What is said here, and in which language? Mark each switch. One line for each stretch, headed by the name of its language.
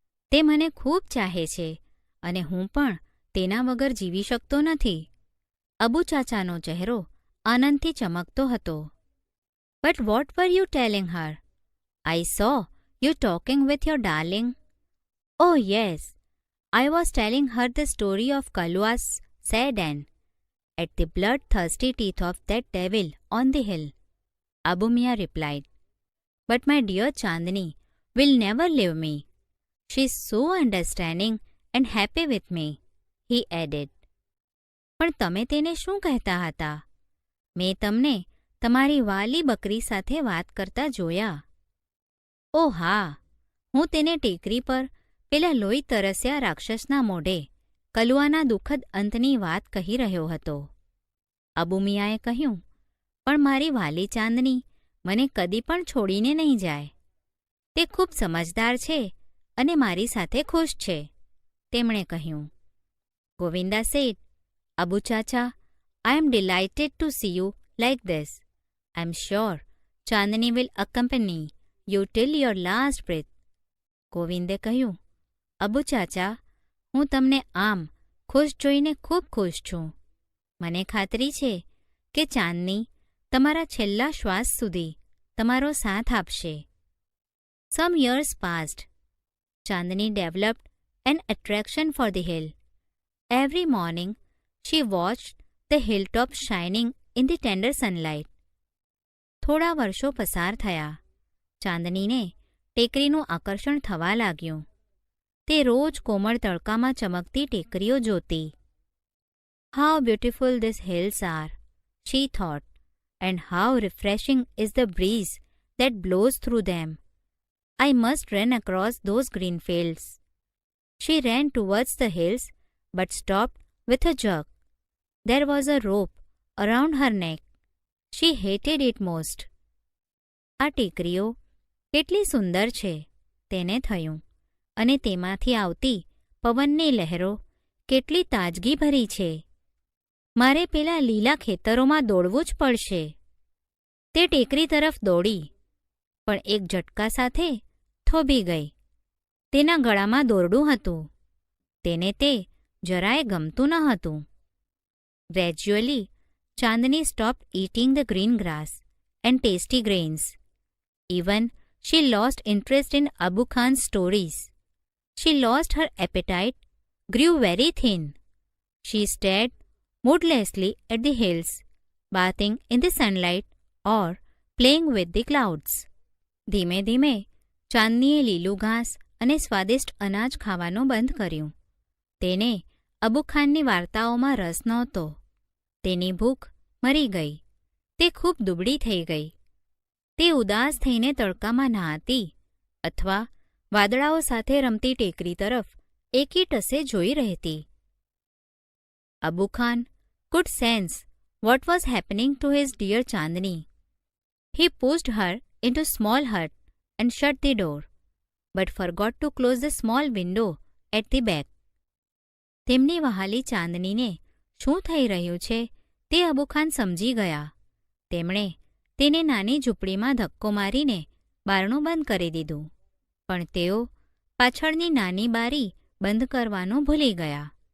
Gujarati: તે મને ખૂબ ચાહે છે અને હું પણ તેના વગર જીવી શકતો નથી. અબુ ચાચાનો ચહેરો આનંદથી ચમકતો હતો.
English: But what were you telling her? I saw you talking with your darling. Oh yes, I was telling her the story of Kalua's sad end at the bloodthirsty teeth of that devil on the hill. Abu Miya replied. But my dear Chandni will never leave me. She is so understanding and happy with me, he added.
Gujarati: પણ તમે તેને શું કહેતા હતા? મેં તમને તમારી વાલી બકરી સાથે વાત કરતા જોયા. ઓ હા, હું તેને ટેકરી પર પેલા લોહી તરસ્યા રાક્ષસના મોઢે કલુઆના દુઃખદ અંતની વાત કહી રહ્યો હતો. અબુ મિયાએ કહ્યું, પણ મારી વાલી ચાંદની મને કદી પણ છોડીને નહીં જાય. તે ખૂબ સમજદાર છે અને મારી સાથે ખુશ છે, તેમણે કહ્યું.
English: Govinda said, Abu Chacha, I am delighted to see you like this. I am sure Chandni will accompany you till your last breath.
Gujarati: ગોવિંદે કહ્યું, અબુ ચાચા, હું તમને આમ ખુશ જોઈને ખૂબ ખુશ છું. મને ખાતરી છે કે ચાંદની તમારા છેલ્લા શ્વાસ સુધી તમારો સાથ આપશે.
English: Some years passed. Chandni developed an attraction for the hill. Every morning, she watched the hilltop shining in the tender sunlight.
Gujarati: થોડા વર્ષો પસાર થયા. ચાંદનીને ટેકરીનું આકર્ષણ થવા લાગ્યું. તે રોજ કોમળ તડકામાં ચમકતી ટેકરીઓ જોતી.
English: How beautiful these hills are, she thought, and how refreshing is the breeze that blows through them. I must run across those green fields. She ran towards the hills but stopped with a jerk. There was a rope around her neck. She hated it most.
Gujarati: આ ટેકરીઓ કેટલી સુંદર છે, તેને થયું, અને તેમાંથી આવતી પવનની લહેરો કેટલી તાજગીભરી છે. મારે પેલા લીલા ખેતરોમાં દોડવું જ પડશે. તે ટેકરી તરફ દોડી, પણ એક ઝટકા સાથે થોભી ગઈ. તેના ગળામાં દોરડું હતું. તેને તે જરાય ગમતું ન હતું.
English: Gradually, Chandni stopped eating the green grass and tasty grains. Even she lost interest in Abu Khan's stories. She lost her appetite, grew very thin. She stared moodlessly at the hills, bathing in the sunlight or playing with the clouds.
Gujarati: ધીમે ધીમે ચાંદનીએ લીલું ઘાસ અને સ્વાદિષ્ટ અનાજ ખાવાનું બંધ કર્યું. તેને અબુ ખાનની વાર્તાઓમાં રસ નહોતો. તેની ભૂખ મરી ગઈ. તે ખૂબ દુબળી થઈ ગઈ. તે ઉદાસ થઈને તડકામાં નહાતી અથવા વાદળાઓ સાથે રમતી ટેકરી તરફ એકી ટસે જોઈ રહેતી.
English: Abu Khan could sense what was happening to his dear Chandni. He pushed her into a small hut and shut the door, but forgot to close the small window at the back.
Gujarati: તેમની વહાલી ચાંદનીને શું થઈ રહ્યું છે તે અબુ ખાન સમજી ગયા. તેમણે તેને નાની ઝૂંપડીમાં ધક્કો મારીને બારણું બંધ કરી દીધું, પણ તેઓ પાછળની નાની બારી બંધ કરવાનું ભૂલી ગયા.